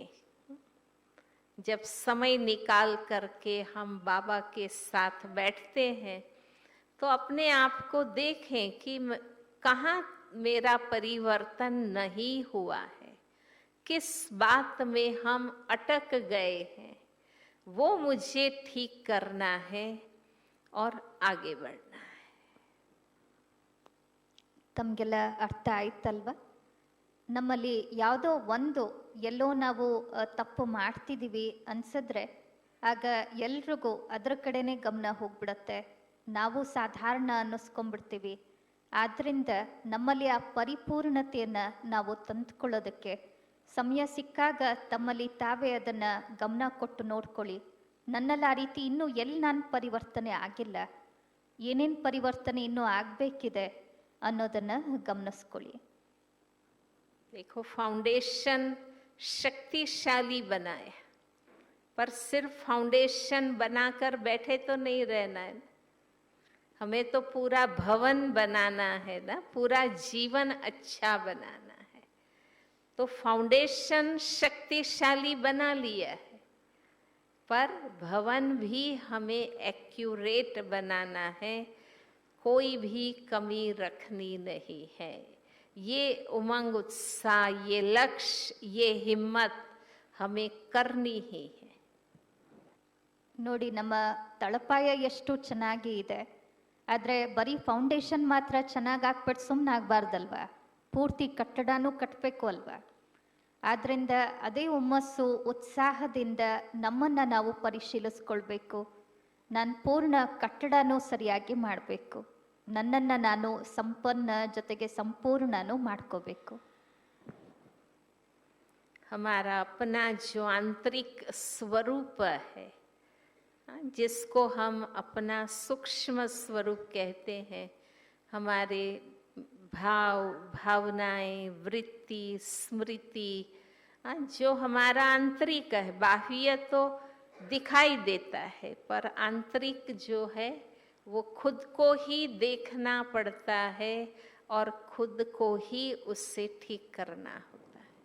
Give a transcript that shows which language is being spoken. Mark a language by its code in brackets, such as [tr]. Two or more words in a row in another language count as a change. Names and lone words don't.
[hi] जब समय निकाल करके हम बाबा के साथ बैठते हैं तो अपने आप को देखें कि कहाँ मेरा परिवर्तन नहीं हुआ है, किस बात में हम अटक गए हैं, वो मुझे ठीक करना है और आगे बढ़ना है. [kn] ತಮಗೆಲ್ಲ ಅರ್ಥ ಆಯ್ತಲ್ವ? ನಮ್ಮಲ್ಲಿ ಯಾವುದೋ ಒಂದು ಎಲ್ಲೋ ನಾವು ತಪ್ಪು ಮಾಡ್ತಿದ್ದೀವಿ ಅನ್ಸಿದ್ರೆ ಆಗ ಎಲ್ರಿಗೂ ಅದ್ರ ಕಡೆನೇ ಗಮನ ಹೋಗ್ಬಿಡತ್ತೆ. ನಾವು ಸಾಧಾರಣ ಅನ್ನಿಸ್ಕೊಂಡ್ಬಿಡ್ತೀವಿ. ಆದ್ದರಿಂದ ನಮ್ಮಲ್ಲಿ ಆ ಪರಿಪೂರ್ಣತೆಯನ್ನು ನಾವು ತಂದುಕೊಳ್ಳೋದಕ್ಕೆ ಸಮಯ ಸಿಕ್ಕಾಗ ತಮ್ಮಲ್ಲಿ ತಾವೇ ಅದನ್ನು ಗಮನ ಕೊಟ್ಟು ನೋಡ್ಕೊಳ್ಳಿ. ನನ್ನಲ್ಲಿ ಆ ರೀತಿ ಇನ್ನೂ ಎಲ್ಲಿ ನಾನು ಪರಿವರ್ತನೆ ಆಗಿಲ್ಲ, ಏನೇನು ಪರಿವರ್ತನೆ ಇನ್ನೂ ಆಗಬೇಕಿದೆ ಅನ್ನೋದನ್ನು ಗಮನಿಸ್ಕೊಳ್ಳಿ. [hi] देखो, फाउंडेशन शक्तिशाली बनाया, पर सिर्फ फाउंडेशन बनाकर बैठे तो नहीं रहना है. हमें तो पूरा भवन बनाना है ना, पूरा जीवन अच्छा बनाना है. तो फाउंडेशन शक्तिशाली बना लिया है, पर भवन भी हमें एक्यूरेट बनाना है, कोई भी कमी रखनी नहीं है. ये उमंग, उत्साह, ये लक्ष्य, ये हिम्मत हमें करनी ही है. [kn] ನೋಡಿ, ನಮ್ಮ ತಳಪಾಯ ಎಷ್ಟು ಚೆನ್ನಾಗಿ ಇದೆ, ಆದರೆ ಬರೀ ಫೌಂಡೇಶನ್ ಮಾತ್ರ ಚೆನ್ನಾಗಿ ಹಾಕ್ಬಿಟ್ಟು ಸುಮ್ಮನೆ ಆಗಬಾರ್ದಲ್ವ, ಪೂರ್ತಿ ಕಟ್ಟಡನೂ ಕಟ್ಟಬೇಕು ಅಲ್ವಾ. ಆದ್ದರಿಂದ ಅದೇ ಹುಮ್ಮಸ್ಸು, ಉತ್ಸಾಹದಿಂದ ನಮ್ಮನ್ನು ನಾವು ಪರಿಶೀಲಿಸ್ಕೊಳ್ಬೇಕು. ನಾನು ಪೂರ್ಣ ಕಟ್ಟಡನೂ ಸರಿಯಾಗಿ ಮಾಡಬೇಕು, ನನ್ನನ್ನು ನಾನು ಸಂಪನ್ನ ಜೊತೆಗೆ ಸಂಪೂರ್ಣನೂ ಮಾಡ್ಕೋಬೇಕು. [hi] हमारा अपना जो आंतरिक स्वरूप है, जिसको हम अपना सूक्ष्म स्वरूप कहते हैं, हमारे भाव, भावनाएं, वृत्ति, स्मृति, जो हमारा आंतरिक है, बाह्य तो दिखाई देता है, पर आंतरिक जो है वो खुद को ही देखना पड़ता है और खुद को ही उससे ठीक करना होता है.